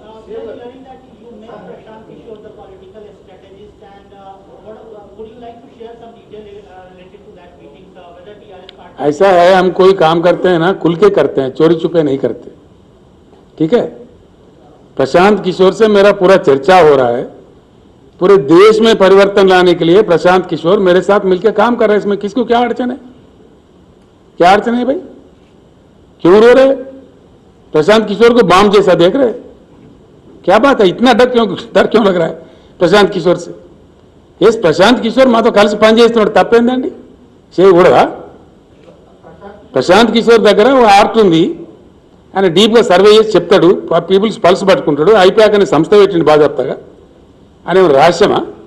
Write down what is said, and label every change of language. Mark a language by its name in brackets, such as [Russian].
[English] Hearing that you met Prashant Kishore, the political strategist, and would you like to share some detail related to that meeting, whether TRS party? [Hindi] ऐसा है, हम कोई काम करते हैं ना खुल के करते हैं, चोरी छुपे नहीं करते. ठीक है. प्रशांत किशोर से मेरा पूरा चर्चा हो रहा है. पूरे देश में परिवर्तन लाने के लिए प्रशांत किशोर मेरे साथ मिलकर काम कर रहे हैं. इसमें किसको क्या अड़चन है? क्या अड़चन है भाई? क्यों रो रहे? प्रशांत किशोर को बाम जैसा देख रहे? क्या बात है? इतना डर क्यों लग रहा है प्रशांत किशोर से? [Telugu] यस, प्रशांत किशोर మాతో కలిసి పనిచేస్తున్నాడు, తప్పేందండి? చేయకూడదా? ప్రశాంత్ కిషోర్ దగ్గర ఒక ఆర్ట్ ఉంది. ఆయన డీప్గా సర్వే చేసి చెప్తాడు, పీపుల్స్ పల్స్ పట్టుకుంటాడు. ఐపాక్ అనే సంస్థ పెట్టిండు బాజాప్తగా. ఆయన ఏమైనా రహస్యమా?